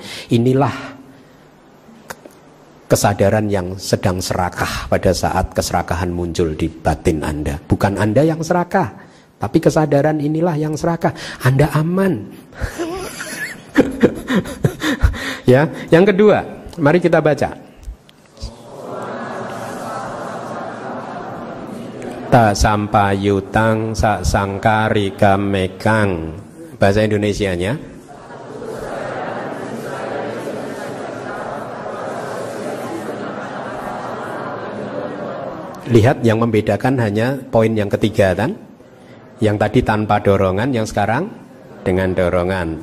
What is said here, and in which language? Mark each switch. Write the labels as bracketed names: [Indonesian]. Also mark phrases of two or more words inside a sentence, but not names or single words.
[Indonesian] Inilah kesadaran yang sedang serakah pada saat keserakahan muncul di batin Anda. Bukan Anda yang serakah, tapi kesadaran inilah yang serakah. Anda aman. Ya, yang kedua, mari kita baca. [Pali] Ta sampayutang sa sangkarika mekang. [Indonesian] Bahasa Indonesianya. Lihat, yang membedakan hanya poin yang ketiga, kan? Yang tadi tanpa dorongan, yang sekarang dengan dorongan.